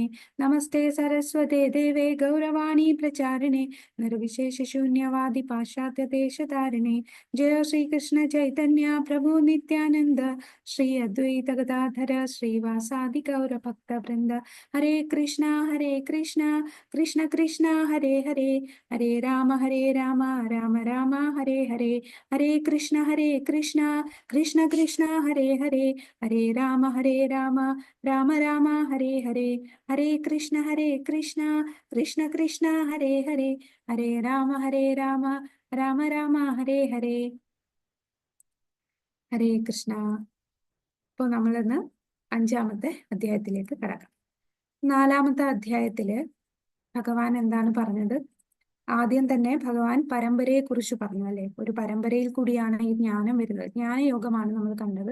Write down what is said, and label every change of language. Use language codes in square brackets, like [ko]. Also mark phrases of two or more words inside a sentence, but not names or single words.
[sa] നമസ്തേ സരസ്വതേ ദേവേ ഗൗരവാണി പ്രചാരിണേ നിർവിശേഷശൂന്യവാദി പാശ്ചാത്യദേശധാരിണേ. ജയ ശ്രീകൃഷ്ണ ചൈതന്യ പ്രഭു നിത്യാനന്ദ ശ്രീ അദ്വൈത ഗദാധര ശ്രീവാസാദി ഗൗരഭക്തവൃന്ദ. ഹരേ കൃഷ്ണ കൃഷ്ണ കൃഷ്ണ ഹരേ ഹരേ ഹരേ രാമ രാമ രാമ ഹരേ ഹരേ. ഹരേ കൃഷ്ണ കൃഷ്ണ കൃഷ്ണ ഹരേ ഹരേ ഹരേ രാമ രാമ രാമ ഹരേ ഹരേ. ഹരേ കൃഷ്ണ കൃഷ്ണ കൃഷ്ണ ഹരേ ഹരേ ഹരേ രാമ രാമ രാമ ഹരേ ഹരേ. ഹരേ കൃഷ്ണ. [ml] ഇപ്പോൾ നമ്മളിന്ന് 5-ാമത്തെ അധ്യായത്തിലേക്ക് കടക്കാം. 4-ാമത്തെ അധ്യായത്തില് ഭഗവാൻ എന്താണ് പറഞ്ഞത്? ആദ്യം തന്നെ ഭഗവാൻ പരമ്പരയെ കുറിച്ച് പറഞ്ഞു, അല്ലെ? ഒരു പരമ്പരയിൽ കൂടിയാണ് ഈ ജ്ഞാനം വരുന്നത്. ജ്ഞാനയോഗമാണ് നമ്മൾ കണ്ടത്.